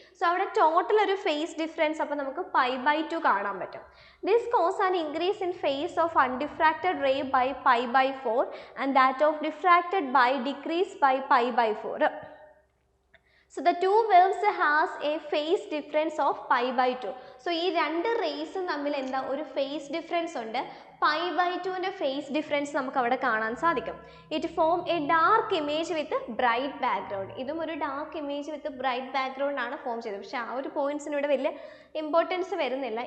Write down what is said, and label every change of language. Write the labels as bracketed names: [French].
[Malayalam] So അവിടെ total ഒരു phase difference അപ്പോൾ നമുക്ക് π/2 കാണാൻ പറ്റും. [English] This causes an increase in phase of undiffracted ray by π/4 and that of diffracted by decrease by π/4. So the two waves has a phase difference of π/2. [Malayalam] So ഈ രണ്ട് റേസും തമ്മിൽ എന്താ? ഒരു ഫേസ് ഡിഫറൻസ് ഉണ്ട്. π/2ൻ്റെ ഫേസ് ഡിഫറൻസ് നമുക്ക് അവിടെ കാണാൻ സാധിക്കും. [English] It form a dark image with bright background. [Malayalam] ഇതും ഒരു [English] dark image with bright background [Malayalam] ആണ് ഫോം ചെയ്തത്. പക്ഷേ ആ ഒരു പോയിന്റ്സിന് ഇവിടെ വലിയ ഇമ്പോർട്ടൻസ് വരുന്നില്ല.